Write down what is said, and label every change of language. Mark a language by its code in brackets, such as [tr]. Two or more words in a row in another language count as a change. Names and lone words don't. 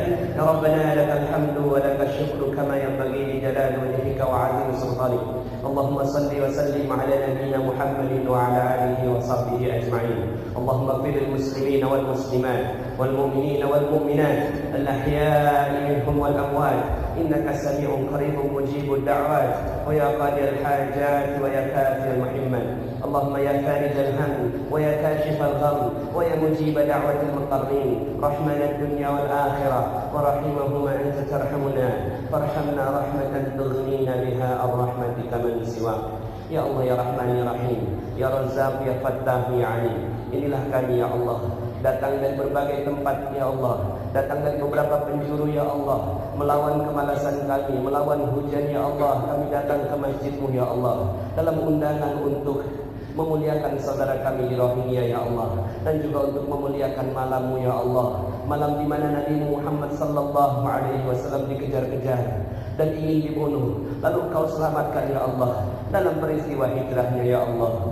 [ar] يا ربنا لك الحمد ولك الشكر كما ينبغي لجلال وجهك وعظيم سلطانك. اللهم صل وسلم على نبينا محمد وعلى آله وصحبه أجمعين. اللهم اغفر للمسلمين والمسلمات والمؤمنين والمؤمنات الأحياء منهم والأموات. إنك سميع قريب مجيب الدعوات ويا قاضي الحاجات ويا كافي المهمات. اللهم يا فارج الهم ويا كاشف الغم ويا مجيب دعوة المضطرين رحمان الدنيا والآخرة ورحيمهما أنت ترحمنا فارحمنا رحمة تغنينا بها عن رحمة من سواك. يا الله يا رحمن يا رحيم، يا رزاق يا فتاح يا عليم. [id] Inilah kami [ar] يا الله, [id] datang dari berbagai tempat [ar] يا الله, [id] datang dari beberapa penjuru [ar] يا الله, [id] melawan kemalasan kami, melawan hujan [ar] يا الله. [id] Kami datang ke masjid-Mu [ar] يا الله, [id] dalam undangan untuk memuliakan saudara kami di Rohingya [ar] يا الله, [id] dan juga untuk memuliakan malam-Mu [ar] يا الله, [id] malam di mana Nabi Muhammad [ar] صلى الله عليه وسلم [id] dikejar-kejar dan ingin dibunuh, lalu Kau selamatkan [ar] يا الله [id] dalam peristiwa hijrahnya [ar] يا الله.